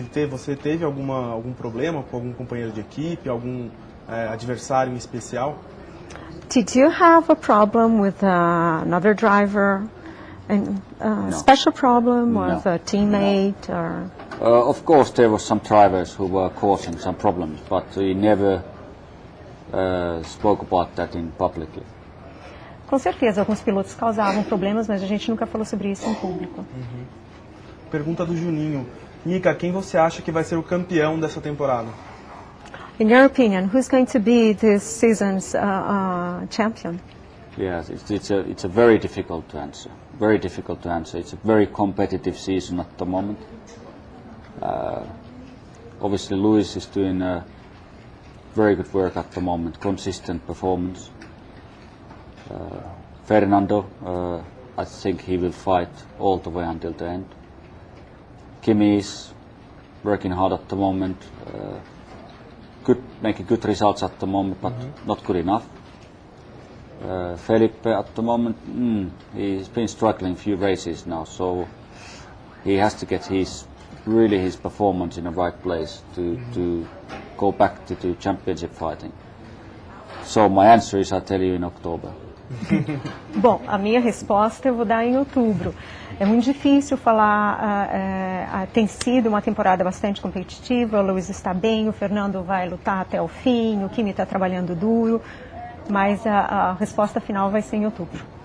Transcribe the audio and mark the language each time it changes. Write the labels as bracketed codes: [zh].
[pt] Você teve algum problema com algum companheiro de equipe, algum adversário em especial? [en] Did you have a problem with another driver? And No. Special problem with No. a teammate? Or? Of course there were some drivers who were causing some problems, but we never spoke about that publicly. [pt] Com certeza, alguns pilotos causavam problemas, mas a gente nunca falou sobre isso em público. Pergunta do Juninho. Mika, quem você acha que vai ser o campeão dessa temporada? [en] In your opinion, who's going to be this season's champion? Yes, it's a very difficult to answer. Very difficult to answer. It's a very competitive season at the moment. Obviously, Lewis is doing very good work at the moment, consistent performance. Fernando, I think he will fight all the way until the end. Kimi is working hard at the moment, making good results at the moment, but not good enough. Felipe at the moment, he's been struggling a few races now, so he has to get his performance in the right place to go back to championship fighting. So my answer is I'll tell you in October. [pt] Bom, a minha resposta eu vou dar em outubro. É muito difícil falar, tem sido uma temporada bastante competitiva, o Lewis está bem, o Fernando vai lutar até o fim, o Kimi está trabalhando duro, mas a resposta final vai ser em outubro.